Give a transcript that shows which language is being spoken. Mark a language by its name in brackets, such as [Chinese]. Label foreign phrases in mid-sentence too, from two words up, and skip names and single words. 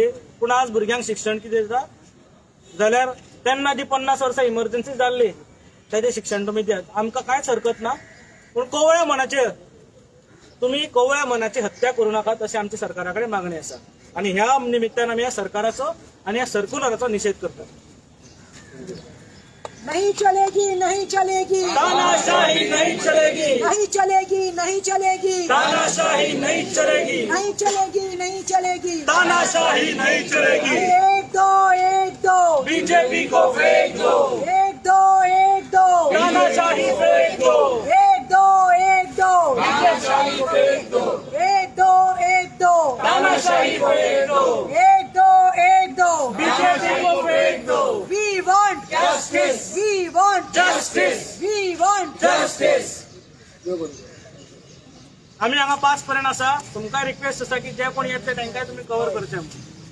[Konkani] पूण आज भुरग्यांक शिक्षण कितें दिता जाल्यार तेन्ना जी 50 वर्सां इमर्जन्सी जाल्ली तेजें शिक्षण तुम्ही दियात. आमकां कांयच हरकत ना, पूण कोवळ्या मनाचेर तुम्ही कोवळ्या मनाची हत्या करू नाकात अशी आमची सरकारा कडेन मागणी आसा. आणि ह्या निमित्तान आमी ह्या सरकाराचो आणि ह्या सर्क्युलराचो निषेध करतात. [Hindi] नहीं चलेगी, नहीं चलेगी, तानाशाही नहीं चलेगी, नहीं चलेगी, नहीं चलेगी, तानाशाही नहीं चलेगी, नहीं चलेगी, नहीं चलेगी. तानाशाही नहीं चलेगी. एक दो बीजेपी को फेंक दो, एक दो तानाशाही फेंक दो, एक दो तानाशाही फेंक दो, एक दो तानाशाही फेंक दो, एक दो बीजेपी को फेंक दो. [English] We want Justice. We want Justice. We want Justice. [Konkani] आम्ही हांगा 5 पर्यंत आसा. तुमकां रिक्वेस्ट आसा की जे कोण येतले तांकांय तुम्ही कव्हर करचे.